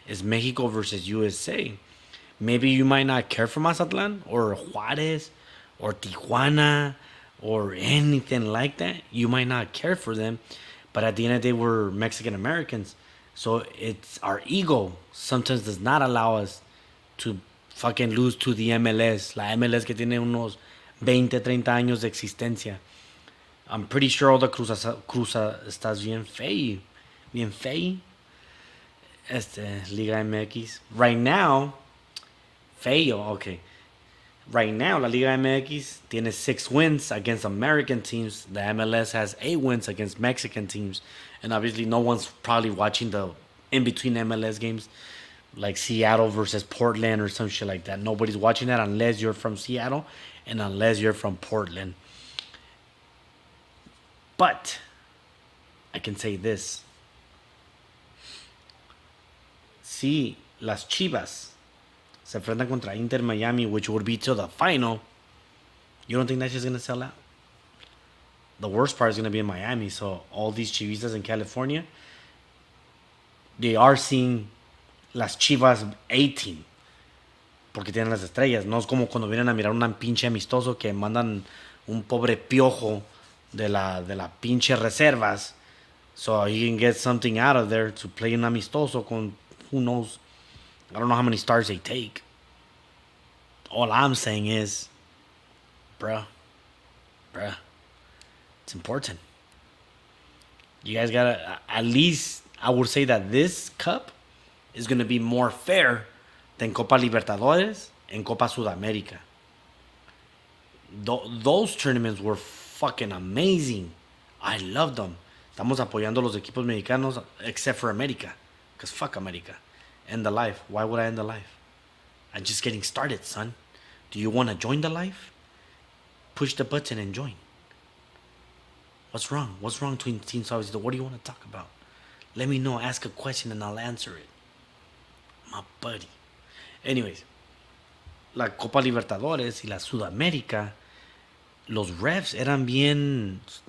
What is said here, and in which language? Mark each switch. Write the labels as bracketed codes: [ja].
[en] It's Mexico versus USA. Maybe you might not care for Mazatlan or Juarez or Tijuana or anything like that. You might not care for them. But at the end of the day, we're Mexican Americans. So it's our ego sometimes does not allow us to fucking lose to the MLS. [es] La MLS que tiene unos 20, 30 años de existencia. [en] I'm pretty sure all the Cruza [es] estás bien fey. Bien fey. [en] Liga MX. Right now, feo, okay. Right now, [es] la Liga MX tiene [en] 6 wins against American teams. The MLS has 8 wins against Mexican teams. And obviously, no one's probably watching the in-between MLS games like Seattle versus Portland or some shit like that. Nobody's watching that unless you're from Seattle and unless you're from Portland. But I can say this. [es] Si las Chivas se enfrentan contra [en] Inter Miami, which would be to the final, you don't think that's just going to sell out? The worst part is going to be in Miami. So all these Chivistas in California, they are seeing las Chivas A-Team. [es] Porque tienen las estrellas. No es como cuando vienen a mirar un pinche amistoso que mandan un pobre piojo de la pinche reservas. [en] So he can get something out of there to play [es] un amistoso con [en] who knows. I don't know how many stars they take. All I'm saying is, bruh, it's important. You guys gotta, at least, I would say that this cup is gonna be more fair than Copa Libertadores and Copa Sudamérica. Those tournaments were fucking amazing. I loved them. [es] Estamos apoyando los equipos mexicanos [en] except for America. Because fuck America. End the life. Why would I end the life? I'm just getting started, son. Do you want to join the life? Push the button and join. What's wrong? What's wrong between Team Suavecito? What do you want to talk about? Let me know. Ask a question and I'll answer it. My buddy. Anyways. [es] La Copa Libertadores y la Sudamérica, los refs eran bien...